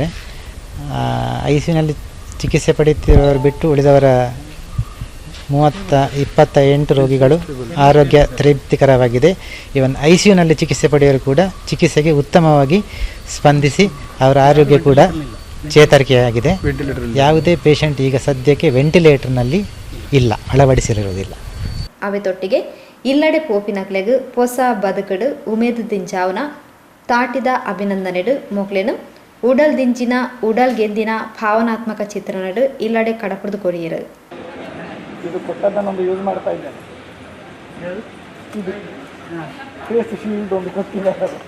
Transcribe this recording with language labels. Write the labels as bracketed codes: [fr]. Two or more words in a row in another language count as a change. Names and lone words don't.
[kn] ICUನಲ್ಲಿ ಚಿಕಿತ್ಸೆ ಪಡೆಯುತ್ತಿರುವವರು ಬಿಟ್ಟು ಉಳಿದವರ 28 ರೋಗಿಗಳು ಆರೋಗ್ಯ ತೃಪ್ತಿಕರವಾಗಿದೆ. ಇವನ್ ICUನಲ್ಲಿ ಚಿಕಿತ್ಸೆ ಪಡೆಯುವವರು ಕೂಡ ಚಿಕಿತ್ಸೆಗೆ ಉತ್ತಮವಾಗಿ ಸ್ಪಂದಿಸಿ ಅವರ ಆರೋಗ್ಯ ಕೂಡ ಚೇತರಿಕೆಯಾಗಿದೆ. ಯಾವುದೇ ಪೇಷಂಟ್ ಈಗ ಸದ್ಯಕ್ಕೆ ವೆಂಟಿಲೇಟರ್ನಲ್ಲಿ ಇಲ್ಲ, ಅಳವಡಿಸಿರುವುದಿಲ್ಲ. [tcy] ಅವೆತೊಟ್ಟಿಗೆ ಇಲ್ಲಡೆ ಪೋಪಿನಕ್ಲೆಗು ಹೊಸ ಬದುಕಡು ಉಮೇದು ದಿಂಚಾವನ ತಾಟಿದ ಅಭಿನಂದನೆಡು ಮೊಕ್ಲೆನು ಉಡಲ್ ದಿಂಚಿನ ಉಡಲ್ ಗೆದ್ದಿನ ಭಾವನಾತ್ಮಕ ಚಿತ್ರಣಡು ಇಲ್ಲಡೆ ಕಡಪುರದು ಕೊರಿಯರು. [kn] ಇದು ಕೊಟ್ಟದ್ದನ್ನೊಂದು ಯೂಸ್ ಮಾಡ್ತಾ ಇದ್ದೇನೆ. ಇದು ಫೇಸ್ ಶೀಲ್ಡ್ ಒಂದು ಕೊಟ್ಟಿದ್ದಾರೆ.